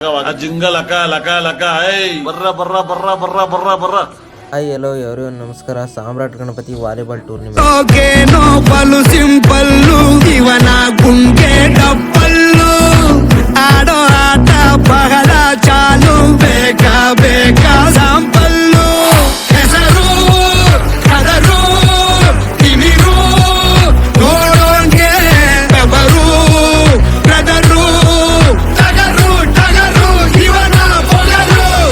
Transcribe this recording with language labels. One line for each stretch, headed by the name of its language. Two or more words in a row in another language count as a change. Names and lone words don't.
English: ಜಿಂಗಲ್ ಅಕ್ಕ ಲಕ ಲಕ ಬರ್ರ ಬರ್ರ ಬರ್ರ ಬರ್ರ ಬರ್ರ ಬರ್ರ. hi hello every
Kannada: ನಮಸ್ಕಾರ. ಸಾಮ್ರಾಟ್ ಗಣಪತಿ ವಾಲಿಬಾಲ್ ಟೂರ್ನಿಮೆಂಟ್ ಸಿಂಪಲ್ಲು ಇವನ ಗುಂಗೆ ಡಪ್ಪಲ್ಲು ಆಡೋ ಆಟ ಬಹಳ ಚಾಲು ಬೇಕಾ ಬೇಕಾ ಸಾಂಪಲ್ಲು ಹೆಸರು ಕದರು ತಿಮಿರು ನೋಡೋಂಗೆ ಬೆವರು ಬ್ರದರು ಟಗರು ಟಗರು ಇವನ ಬೊಗರು